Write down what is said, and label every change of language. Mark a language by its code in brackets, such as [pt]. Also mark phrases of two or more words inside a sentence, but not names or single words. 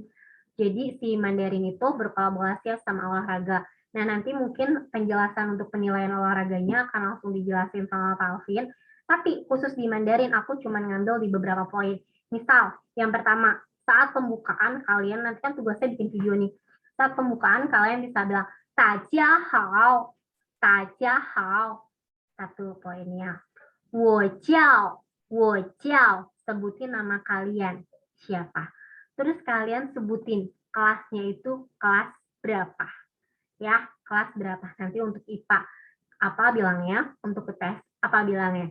[id] Jadi si Mandarin itu berkolaborasi sama olahraga. Nah, nanti mungkin penjelasan untuk penilaian olahraganya akan langsung dijelasin sama Pak Alvin. Tapi khusus di Mandarin aku cuma ngambil di beberapa poin. Misal, yang pertama, saat pembukaan kalian nanti kan tugasnya bikin video nih. Saat pembukaan kalian bisa bilang [zh] "大家好", "大家好", [id] satu poinnya. [zh] 我叫, [id] sebutin nama kalian siapa. Terus kalian sebutin kelasnya itu kelas berapa. Ya, kelas berapa. Nanti untuk IPA apa bilangnya, untuk IPS apa bilangnya.